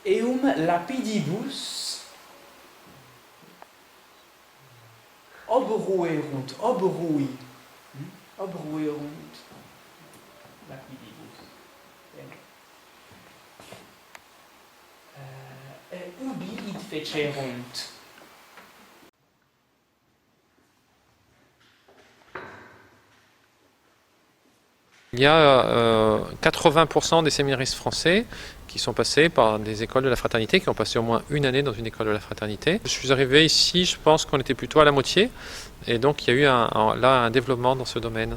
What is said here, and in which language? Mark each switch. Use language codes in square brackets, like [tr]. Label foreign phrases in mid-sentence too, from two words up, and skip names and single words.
[la] Eum lapidibus Oberuerund. Oberui. Oberuerund. Lapidibus. Ubi id fecerunt. [fr] Il y a 80% des séminaristes français qui sont passés par des écoles de la fraternité, qui ont passé au moins une année dans une école de la fraternité. Je suis arrivé ici, je pense qu'on était plutôt à la moitié, et donc il y a eu là un développement dans ce domaine.